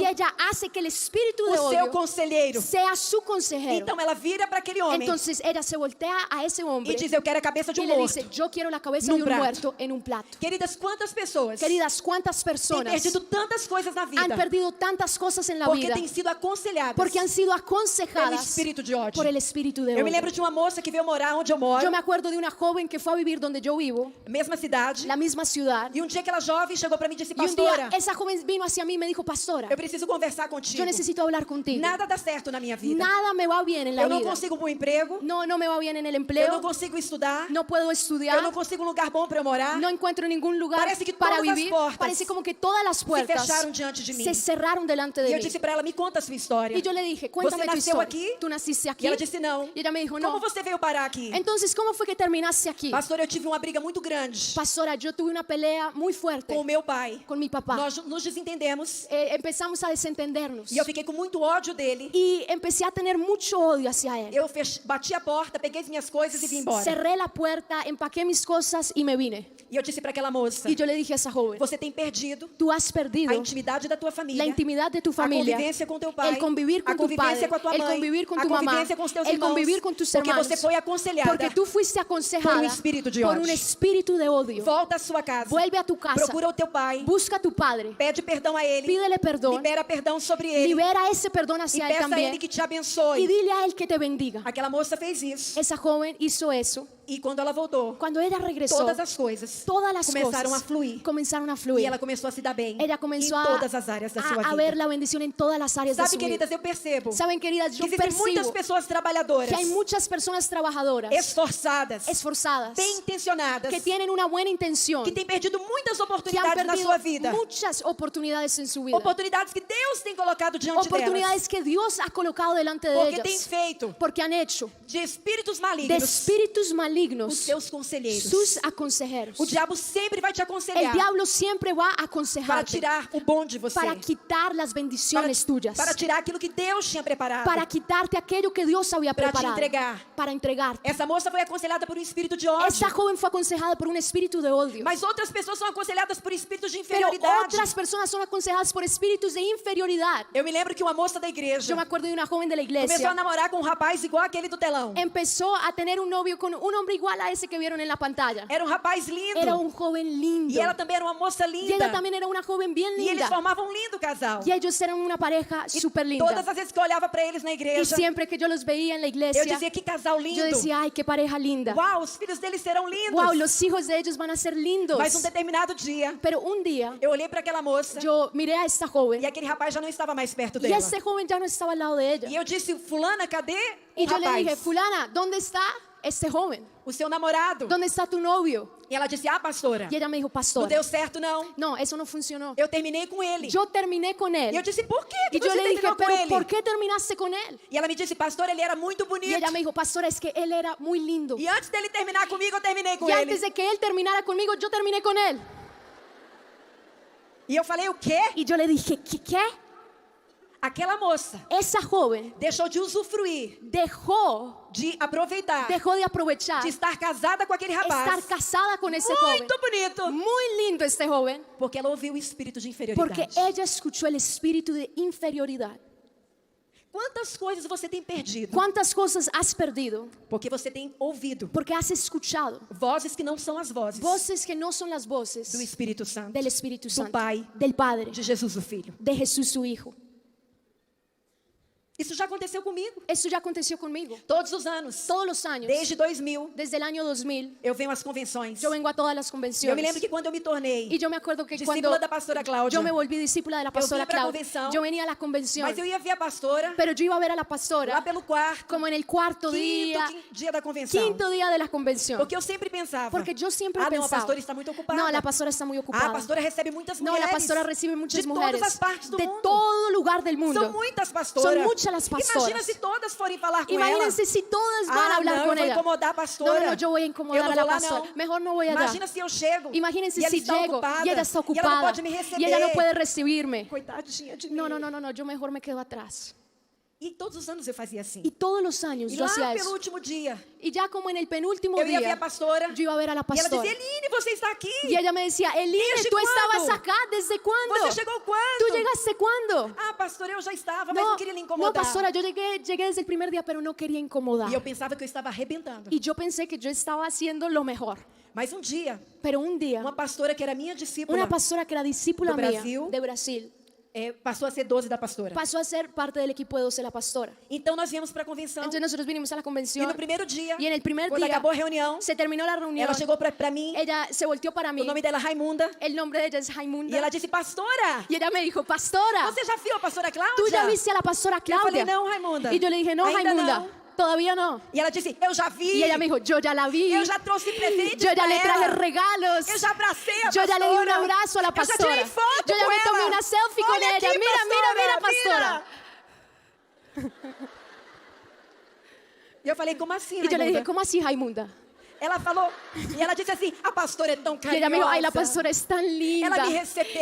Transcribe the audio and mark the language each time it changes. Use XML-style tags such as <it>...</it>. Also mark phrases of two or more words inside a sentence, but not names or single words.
<es>y ella hace que el espíritu de</es> <pt>o seu odio conselheiro.</pt> <es>sea su consejero.</es> <pt>Então ela vira para aquele homem</pt> <es>Entonces ella se voltea a ese hombre</es> <pt>e diz: eu quero a cabeça de</pt> <es>y</es> <pt>um</pt> <es>le</es> <pt>morto.</pt> <es>dice, yo quiero la cabeza</es> <pt>Num</pt> <es>de un</es> <pt>prato.</pt> <es>muerto en un plato.</es> <pt>Queridas, quantas pessoas</pt> <es>Queridas, ¿cuántas</es> <pt>têm</pt> <es>personas</es> <pt>perdido tantas coisas na vida</pt> <es>han perdido tantas cosas en la</es> <pt>porque</pt> <es>vida</es> <pt>têm sido aconselhadas</pt> <es>porque han sido</es> <pt>pelo</pt> <es>aconsejadas</es> <pt>espírito de ódio?</pt> <es>por el espíritu de</es> <pt>Eu me lembro</pt> <es>odio?</es> <pt>de uma moça que veio morar onde eu moro,</pt> <es>Yo me acuerdo de una joven que fue a vivir donde yo vivo,</es> <pt>mesma cidade,</pt> <es>la misma ciudad,</es> <pt>e um dia aquela jovem chegou para mim e disse:</pt> <es>y un día</es> <pt>pastora,</pt> <es>esa joven vino hacia mí y me dijo, pastora,</es> <pt>eu preciso conversar contigo.</pt> <es>yo necesito hablar contigo.</es> <pt>Nada dá certo na minha vida.</pt> <es>Nada me va bien en la</es> <pt>Eu não</pt> <es>vida.</es> <pt>consigo um bom emprego,</pt> <es>No me va bien en el</es> <pt>eu não</pt> <es>empleo,</es> <pt>consigo estudar,</pt> <es>no puedo</es> <pt>eu</pt> <es>estudiar,</es> <pt>não consigo um lugar bom para eu morar.</pt> <es>no encuentro ningún lugar</es> <pt>Parece que</pt> <es>para</es> <pt>todas as</pt> <es>vivir.</es> <pt>portas</pt> <es>Parece como que todas las puertas</es> <pt>fecharam diante de mim.</pt> <es>se cerraron delante</es> <pt>E</pt> <es>de</es> <pt>eu</pt> <es>mí.</es> <pt>disse para ela: me conta a sua história.</pt> <es>Y yo le dije, cuéntame tu</es> <pt>nasceu</pt> <es>historia.</es> <pt>aqui?</pt> <es>¿Tú naciste aquí?</es> <pt>E ela disse: não.</pt> <es>Y ella me dijo,</es> <pt>Como</pt> <es>no.</es> <pt>você veio parar aqui?</pt> <es>Entonces, ¿cómo fue que terminaste aquí?</es> <pt>Pastor, eu tive uma briga muito grande</pt> <es>Pastora, yo tuve una pelea muy fuerte</es> <pt>com o meu pai.</pt> <es>con mi papá.</es> <pt>Nós nos desentendemos</pt> <es>Empezamos a desentendernos.</es> <pt>e eu fiquei com muito ódio dele.</pt> <es>Y empecé a tener mucho odio hacia él.</es> <pt>Eu bati a porta, peguei as minhas coisas e vim embora.</pt> <es>Cerré la puerta, empaqué mis cosas y me vine.</es> <pt>E eu disse para aquela moça:</pt> <es>Y yo le dije a esa joven,</es> <pt>você tem perdido</pt> <es>tú has perdido</es> <pt>a intimidade da tua família,</pt> <es>la intimidad de tu</es> <pt>a</pt> <es>familia,</es> <pt>convivência com teu pai,</pt> <es>el convivir</es> <pt>a</pt> <es>con tu</es> <pt>convivência</pt> <es>padre,</es> <pt>com a tua</pt> <es>el</es> <pt>mãe,</pt> <es>convivir con</es> <pt>a</pt> <es>tu mamá,</es> <pt>convivência com os teus</pt> <es>el</es> <pt>irmãos,</pt> <es>convivir con tus</es> <pt>porque</pt> <es>hermanos,</es> <pt>você foi aconselhada</pt> <es>porque tú fuiste aconsejada por un espíritu de por odio. un espíritu de odio.</es> <pt>Volta à sua casa,</pt> <es>Vuelve a tu casa,</es> <pt>procura o teu pai,</pt> <es>busca a tu padre,</es> <pt>pede perdão a ele,</pt> <es>pídele perdón,</es> <pt>libera perdão sobre ele</pt> <es>libera ese perdón</es> <pt>e</pt> <es>hacia él</es> <pt>peça a</pt> <es>también</es> <pt>ele que te</pt> <es>y</es> <pt>abençoe.</pt> <es>dile a él que te bendiga.</es> <pt>Aquela moça fez isso</pt> <es>Esa joven hizo eso.</es> <pt>e quando ela voltou,</pt> <es>Cuando ella regresó,</es> <pt>todas as coisas</pt> <es>todas las</es> <pt>começaram</pt> <es>cosas</es> <pt>a fluir</pt> <es>comenzaron a</es> <pt>e</pt> <es>fluir.</es> <pt>ela começou a se dar bem</pt> <es>Ella comenzó</es> <pt>em todas as áreas da sua</pt> <es>a ver</es> <pt>vida.</pt> <es>la bendición en todas las áreas de</es> <pt>Sabe,</pt> <es>su vida.</es> <pt>queridas, eu percebo</pt> <es>Saben, queridas,</es> <pt>que</pt> <es>yo</es> <pt>existem muitas</pt> <es>percibo</es> <pt>pessoas trabalhadoras,</pt> <es>que hay muchas personas trabajadoras,</es> <pt>esforçadas,</pt> <es>esforzadas,</es> <pt>bem intencionadas,</pt> <es>que tienen una buena intención,</es> <pt>que têm perdido muitas</pt> <es>que han</es> <pt>oportunidades na</pt> <es>perdido</es> <pt>sua vida,</pt> <es>muchas oportunidades en su vida,</es> <pt>oportunidades que Deus tem colocado diante delas,</pt> <es>oportunidades que Dios ha colocado delante de</es> <pt>porque tem</pt> <es>ellas,</es> <pt>feito</pt> <es>porque han hecho</es> <pt>de espíritos</pt> <es>de</es> <pt>malignos</pt> <es>espíritus</es> <pt>os</pt> <es>malignos</es> <pt>seus conselheiros.</pt> <es>sus aconsejeros.</es> <pt>O diabo sempre vai te</pt> <es>El</es> <pt>aconselhar</pt> <es>diablo siempre va a</es> <pt>para</pt> <es>aconsejarte,</es> <pt>tirar o bom de você,</pt> <es>para quitar las bendiciones tuyas,</es> <pt>para tirar aquilo que Deus tinha preparado.</pt> <es>para quitarte aquello que Dios había</es> <pt>Para te</pt> <es>preparado,</es> <pt>entregar.</pt> <es>para entregarte.</es> <pt>Essa moça foi aconselhada por um espírito de ódio,</pt> <es>Esta joven fue aconsejada por un espíritu de odio,</es> <pt>mas outras pessoas são aconselhadas por espíritos de</pt> <es>pero</es> <pt>inferioridade.</pt> <es>otras personas son aconsejadas por espíritus de inferioridad.</es> <pt>Eu me lembro que uma moça da</pt> <es>Yo</es> <pt>igreja</pt> <es>me acuerdo de una joven de la</es> <pt>começou a</pt> <es>iglesia,</es> <pt>namorar com um rapaz igual aquele do telão.</pt> <es>empezó a tener un novio con un hombre igual a ese que vieron en la pantalla.</es> <pt>Era um rapaz lindo.</pt> <es>Era un joven lindo.</es> <pt>E ela também era uma moça</pt> <es>Y</es> <pt>linda.</pt> <es>ella también era una joven bien</es> <pt>E eles</pt> <es>linda.</es> <pt>formavam um lindo casal.</pt> <es>Y ellos eran una pareja súper linda.</es> <pt>Todas as vezes que eu olhava para eles na</pt> <es>Y</es> <pt>igreja,</pt> <es>siempre que yo los veía en la</es> <pt>eu</pt> <es>iglesia,</es> <pt>dizia: que casal lindo.</pt> <es>yo decía, ay, qué pareja linda.</es> <pt>Uau, os filhos deles serão lindos.</pt> <es>Wow, los hijos de ellos van a ser lindos.</es> <pt>Mas um determinado dia,</pt> <es>Pero un día</es> <pt>eu olhei para aquela moça</pt> <es>yo miré a esta joven</es> <pt>e aquele rapaz já não estava mais perto</pt> <es>y</es> <pt>dela.</pt> <es>ese joven ya no estaba al lado de ella.</es> <pt>E eu disse: fulana, cadê o</pt> <es>Y yo le</es> <pt>rapaz?</pt> <es>dije, fulana, ¿dónde está este joven?</es> <pt>O seu namorado.</pt> <es>¿Dónde está tu novio?</es> <pt>E ela disse: ah, pastora,</pt> <es>Y ella me dijo,</es> <pt>não</pt> <es>pastor,</es> <pt>deu certo não.</pt> <es>no, eso no funcionó.</es> <pt>Eu terminei com ele.</pt> <es>Yo terminé con</es> <pt>E eu</pt> <es>él.</es> <pt>disse: por quê que</pt> <es>Y yo</es> <pt>você</pt> <es>le dije,</es> <pt>terminou com</pt> <es>pero</es> <pt>ele?</pt> <es>¿por qué terminaste con él?</es> <pt>E ela me disse: pastor, ele era muito</pt> <es>Y</es> <pt>bonito.</pt> <es>ella me dijo, pastora, es que él era muy lindo.</es> <pt>E antes dele terminar comigo, eu terminei com</pt> <es>Y</es> <pt>ele.</pt> <es>antes de que él terminara conmigo, yo terminé con él.</es> <pt>E eu falei: o quê?</pt> <es>Y yo le dije, ¿qué?</es> <pt>Aquela moça</pt> <es>Esa joven</es> <pt>deixou de usufruir,</pt> <es>dejó</es> <pt>de aproveitar,</pt> <es>de aprovechar</es> <pt>de estar casada com aquele rapaz.</pt> <es>estar casada con ese joven.</es> <pt>Muito bonito.</pt> <es>Muy lindo este joven.</es> <pt>Porque ela ouviu o espírito de</pt> <es>Porque</es> <pt>inferioridade.</pt> <es>ella escuchó el espíritu de inferioridad.</es> <pt>Quantas coisas você tem perdido?</pt> <es>¿Cuántas cosas has perdido?</es> <pt>Porque você tem ouvido</pt> <es>Porque has escuchado</es> <pt>vozes que não são as vozes</pt> <es>voces que no son las voces</es> <pt>do Espírito Santo,</pt> <es>del Espíritu</es> <pt>do</pt> <es>Santo,</es> <pt>Pai,</pt> <es>del Padre,</es> <pt>de Jesus o Filho.</pt> <es>de Jesús su Hijo.</es> <pt>Isso já aconteceu comigo.</pt> <es>Eso ya aconteció conmigo.</es> <pt>Todos os anos.</pt> <es>Todos los años,</es> <pt>Desde 2000,</pt> <es>desde el año 2000,</es> <pt>eu venho às convenções.</pt> <es>yo vengo a todas las</es> <pt>Eu me</pt> <es>convenciones.</es> <pt>lembro que quando eu me tornei</pt> <es>Y yo me acuerdo que</es> <pt>discípula</pt> <es>cuando</es> <pt>da pastora Cláudia,</pt> <es>yo me volví discípula de la pastora</es> <pt>fui pra</pt> <es>Claudia,</es> <pt>convenção,</pt> <es>yo venía a la convención,</es> <pt>mas eu ia ver a pastora</pt> <es>pero yo iba a ver a la</es> <pt>lá</pt> <es>pastora</es> <pt>pelo quarto,</pt> <es>como en el cuarto</es> <pt>quinto</pt> <es>día,</es> <pt>dia da convenção.</pt> <es>quinto día de la convención.</es> <pt>Porque eu sempre pensava,</pt> <es>Porque yo siempre</es> <pt>não, a</pt> <es>pensaba,</es> <pt>pastora está muito ocupada.</pt> <es>no, la pastora está muy</es> <pt>Ah,</pt> <es>ocupada.</es> <pt>a pastora recebe muitas</pt> <es>No,</es> <pt>mulheres.</pt> <es>la pastora recibe muchas</es> <pt>de</pt> <es>mujeres</es> <pt>todas as partes do</pt> <es>de</es> <pt>mundo.</pt> <es>todo lugar del mundo.</es> <pt>São muitas pastoras.</pt> <es>Son muchas las pastoras.</es> <pt>Imagina se todas forem falar com</pt> <es>Imagínense</es> <pt>ela.</pt> <es>si todas van</es> <pt>Ah,</pt> <es>a hablar</es> <pt>não,</pt> <es>con</es> <pt>eu vou</pt> <es>ella.</es> <pt>incomodar a pastora.</pt> <es>No, yo voy a incomodar</es> <pt>Eu não</pt> <es>a la</es> <pt>vou lá,</pt> <es>pastora.</es> <pt>não.</pt> <es>Mejor no voy allá.</es> <pt>Imagina se eu chego</pt> <es>Imagínense</es> <pt>e ela</pt> <es>si</es> <pt>está</pt> <es>llego</es> <pt>ocupada,</pt> <es>y ella está</es> <pt>e ela não</pt> <es>ocupada</es> <pt>pode me receber.</pt> <es>y ella no puede recibirme.</es> <pt>Coitadinha de mim.</pt> <es>No, yo mejor me quedo atrás.</es> <pt>E todos os anos eu fazia assim.</pt> <es>Y todos los años</es> <pt>E</pt> <es>yo</es> <pt>lá</pt> <es>hacía</es> <pt>pelo</pt> <es>eso.</es> <pt>último dia,</pt> <es>Y ya como en el penúltimo</es> <pt>eu ia ver</pt> <es>día,</es> <pt>a pastora.</pt> <es>yo iba a ver a la</es> <pt>E ela</pt> <es>pastora.</es> <pt>dizia, Eline, você está aqui?</pt> <es>Y ella me decía, Eline, ¿Desde ¿tú cuándo? estabas acá? ¿Desde cuándo?</es> <pt>Você chegou quando?</pt> <es>¿Tú llegaste cuándo?</es> <pt>Ah, pastora, eu já estava, mas não queria lhe incomodar.</pt> <es>No, pastora, yo llegué desde el primer día, pero no quería incomodar.</es> <pt>E eu pensava que eu estava arrebentando.</pt> <es>Y yo pensé que yo estaba haciendo lo mejor.</es> <pt>Mas um dia,</pt> <es>Pero un día,</es> <pt>uma pastora que era minha discípula,</pt> <es>una pastora que era discípula</es> <pt>Do</pt> <es>mía</es> <pt>Brasil.</pt> <es>de Brasil,</es> <pt>passou a ser 12 da pastora.</pt> <es>pasó a ser parte del equipo de 12 la pastora.</es> <pt>Então nós viemos para a convenção.</pt> <es>Entonces nosotros vinimos a la</es> <pt>E</pt> <es>convención</es> <pt>no primeiro dia,</pt> <es>y en el primer</es> <pt>quando</pt> <es>día</es> <pt>acabou a reunião,</pt> <es>se terminó la reunión.</es> <pt>ela chegou para mim,</pt> <es>Ella se volteó para mí.</es> <pt>o nome dela é Raimunda,</pt> <es>El nombre de ella es</es> <pt>e</pt> <es>Raimunda.</es> <pt>ela disse, pastora,</pt> <es>Y ella me dijo, pastora,</es> <pt>você já viu a pastora Cláudia?</pt> <es>¿tú ya viste a la pastora</es> <pt>Eu falei,</pt> <es>Claudia?</es> <pt>não, Raimunda.</pt> <es>Y yo le dije, no,</es> <pt>Ainda</pt> <es>Raimunda,</es> <pt>não.</pt> <es>todavía no.</es> <pt>E ela disse, eu já vi.</pt> <es>Y ella me dijo, yo ya la vi.</es> <pt>Eu já trouxe presentes</pt> <es>Yo ya</es> <pt>pra</pt> <es>le traje</es> <pt>ela.</pt> <es>regalos.</es> <pt>Eu já abracei a</pt> <es>Yo ya le di un</es> <pt>pastora.</pt> <es>abrazo a la</es> <pt>Eu já</pt> <es>pastora.</es> <pt>tirei foto</pt> <es>Yo ya</es> <pt>com</pt> <es>me tomé</es> <pt>ela.</pt> <es>una selfie con</es> <pt>Olha</pt> <es>ella.</es> <pt>aqui,</pt> <es>Mira, mira,</es> <pt>pastora,</pt> <es>pastora.</es> <pt>E eu falei, como assim,</pt> <es>Y yo le dije,</es> <pt>Raimunda?</pt> <es>¿cómo así, Raimunda?</es> <pt>Ela falou, e ela disse assim, a pastora é tão</pt> <es>Y</es> <pt>carinhosa.</pt> <es>ella me dijo, ay, la pastora es tan linda.</es> <pt>Ela me recebeu.</pt>